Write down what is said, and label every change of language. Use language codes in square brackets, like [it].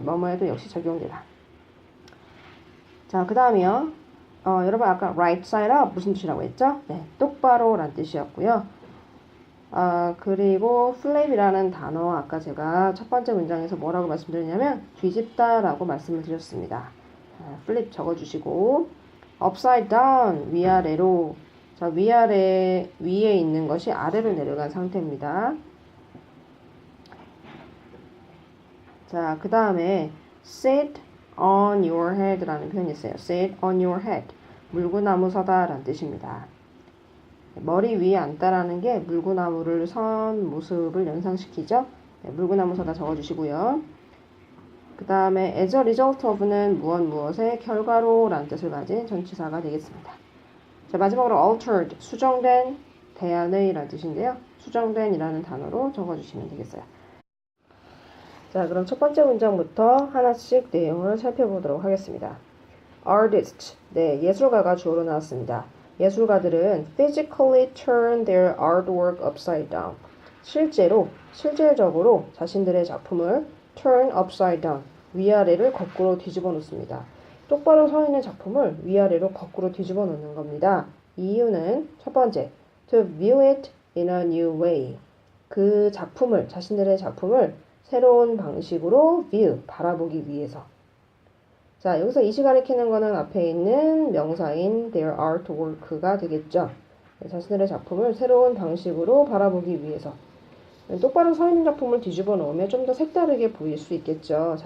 [ko] 뭐뭐에도 역시 적용되다. 자, 그 다음이요. 여러분 아까 right side up 무슨 뜻이라고 했죠? 네, 똑바로라는 뜻이었고요. 그리고 flip이라는 단어 아까 제가 첫 번째 문장에서 뭐라고 말씀드렸냐면 뒤집다라고 말씀을 드렸습니다. flip 적어주시고 upside down 위아래로. 자, 위에 있는 것이 아래로 내려간 상태입니다. 자, 그 다음에 [en] sit on your head [ko] 라는 표현이 있어요. [en] sit on your head. [ko] 물구나무 서다 라는 뜻입니다. 머리 위에 앉다라는 게 물구나무를 선 모습을 연상시키죠. 네, 물구나무 서다 적어주시고요. 그 다음에 [en] as a result of [ko] 는 무엇의 결과로 라는 뜻을 가진 전치사가 되겠습니다. 자, 마지막으로 altered, 수정된, 대안의 라는 뜻인데요. 수정된 이라는 단어로 적어주시면 되겠어요. 자, 그럼 첫 번째 문장부터 하나씩 내용을 살펴보도록 하겠습니다. artist, 네, 예술가가 주어로 나왔습니다. 예술가들은 [en] physically turn their artwork upside down. [ko] 실질적으로 자신들의 작품을 turn upside down, 위아래를 거꾸로 뒤집어 놓습니다. 똑바로 서 있는 작품을 위아래로 거꾸로 뒤집어 놓는 겁니다. 이유는 첫 번째, [en] to view it in a new way. [ko] 그 작품을, 자신들의 작품을 새로운 방식으로 view, 바라보기 위해서. 자, 여기서 이시 가리키는 거는 앞에 있는 명사인 [en] their artwork [ko] 가 되겠죠. 자신들의 작품을 새로운 방식으로 바라보기 위해서. 똑바로 서 있는 작품을 뒤집어 놓으면 좀 더 색다르게 보일 수 있겠죠.